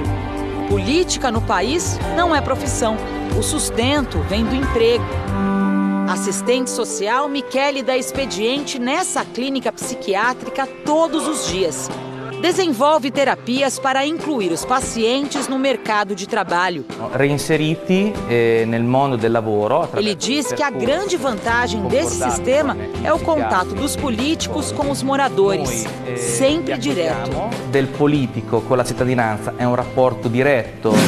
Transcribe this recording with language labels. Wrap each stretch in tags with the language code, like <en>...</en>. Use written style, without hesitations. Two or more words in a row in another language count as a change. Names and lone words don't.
<pt>Política no país não é profissão. O sustento vem do emprego. Assistente social, Michele dá expediente nessa clínica psiquiátrica todos os dias. Desenvolve terapias para incluir os pacientes no mercado de trabalho.</pt> <it>Reinseriti nel mondo del lavoro.</it> <pt>Ele diz que a grande vantagem desse sistema é o contato dos políticos com os moradores, sempre direto.</pt> <it>Del politico con la cittadinanza è un rapporto diretto.</it>